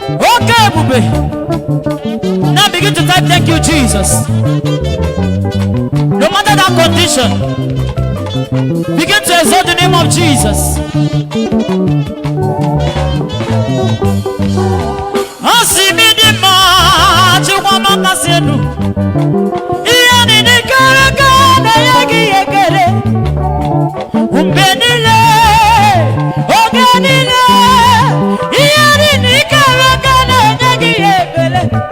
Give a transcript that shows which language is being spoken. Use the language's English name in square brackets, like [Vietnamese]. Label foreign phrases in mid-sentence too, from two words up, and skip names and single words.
[Igbo] Oke ebube. [English] Now begin to type, "Thank you, Jesus." No matter that condition, begin to exalt the name of Jesus. [Igbo] Ọ sị m dị mma, Chukwu ọma kasị elu. Ihe niile kere eke na-enye gị ya ekele. Mgbe niile, oge niile, ihe niile kere eke na-enye gị ya ekele.